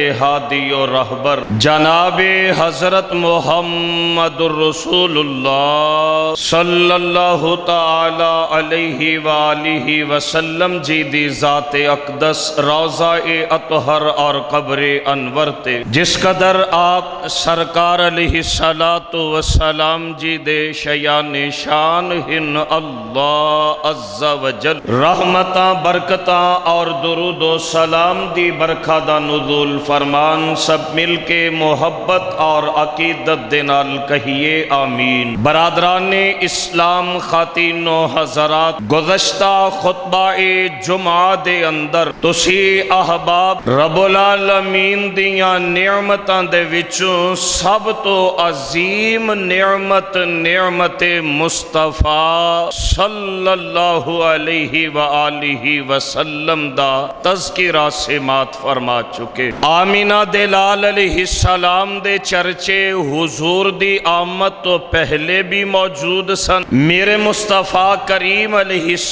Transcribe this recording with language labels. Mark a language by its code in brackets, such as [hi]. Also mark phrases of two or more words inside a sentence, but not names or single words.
[pa] ہادی و رہبر جناب حضرت محمد الرسول اللہ [ar] صلی اللہ تعالی علیہ وآلہ وسلم [pa] جی دی ذات اقدس روضہ اطہر اور قبر انور تے جس قدر آپ سرکار [ar] علیہ السلام [pa] جی دے شیان شان ہن [ar] اللہ عز و جل [pa] رحمتاں برکتاں اور درود و سلام دی برکھا دا نزول فرمان سب مل کے محبت اور عقیدت دے نال کہیے آمین۔ برادران اسلام، خواتین و حضرات، گزشتہ خطبہ جمعہ دے اندر تسی احباب [ar] رب العالمین [pa] دیاں نعمتاں دے وچوں سب تو عظیم نعمت مصطفیٰ [ar] صلی اللہ علیہ وآلہ وسلم [pa] دا تذکرہ سماعت فرما چکے۔ آمینہ دلال [ar] علیہ السلام [pa] دے چرچے حضور دی آمد تو پہلے بھی موجود سن، میرے مصطفیٰ کریم علیہ